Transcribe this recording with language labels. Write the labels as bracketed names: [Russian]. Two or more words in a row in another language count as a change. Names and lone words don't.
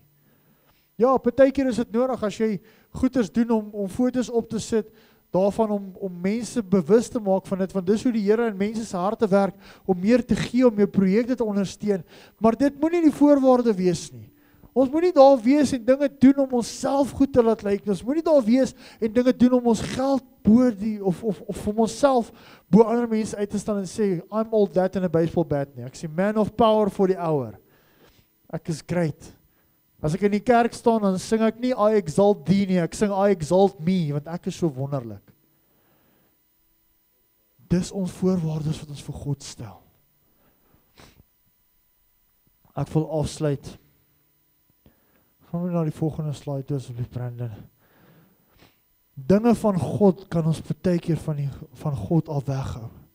[Afrikaans] Ja, baie keer is dit nodig as jy goeders doen om foto's op te sit, daarvan om mense bewus te maak van dit, want dis hoe die Here in mense se harte werk, om meer te gee, om jou projekte te ondersteun, maar dit moenie die voorwaarde wees nie. Ons moenie daar wees en dinge doen om onsself goed te laat lyk, ons moenie daar wees en dinge doen om ons geld bo die, of om onsself bo ander mense uit te staan en sê, [English] I'm all that in a baseball bat [Afrikaans] nie, ek sê [English] man of power for the hour, [Afrikaans] ek is great. As ek in die kerk staan, dan sing ek nie [English] I exalt thee [Afrikaans] nie, ek sing [English] I exalt me, [Afrikaans] want ek is so wonderlik. Dis ons voorwaardes wat ons vir God stel. Ek wil afsluit. Gaan we na die volgende slide toe, asseblief Brandon. Dinge van God kan ons baie keer van God al weghou.